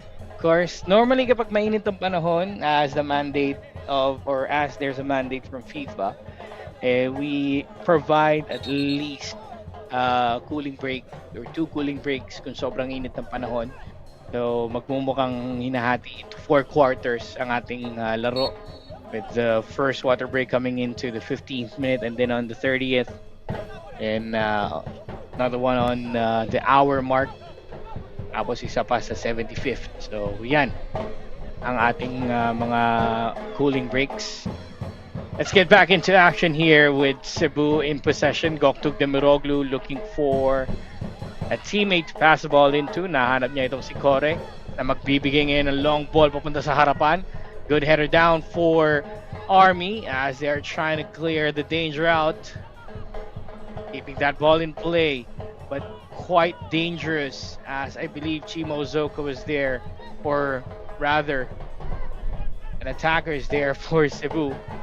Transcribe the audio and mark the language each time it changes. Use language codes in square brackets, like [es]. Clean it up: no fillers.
[en] Of course, normally [tl] kapag mainit ang panahon, [en] as the mandate of, or as there's a mandate from FIFA, we provide at least cooling break or 2 cooling breaks [tl] kung sobrang init ng panahon. So, magmumukhang hinahati [en] into 4 quarters [tl] ang ating laro. [en] With the first water break coming into the 15th minute, and then on the 30th, and another one on the hour mark. [tl] Tapos isa pa sa 75th. So yan ang ating mga cooling breaks. [en] Let's get back into action here with Cebu in possession. Goktug Demiroglu looking for a teammate to pass the ball into. [tl] Nahanap niya itong si Kore na magbibigay ngayon ng long ball papunta sa harapan. [en] Good header down for Army as they're trying to clear the danger out. Keeping that ball in play, but quite dangerous as I believe Chimo Zoka was there, or rather, an attacker is there for Cebu.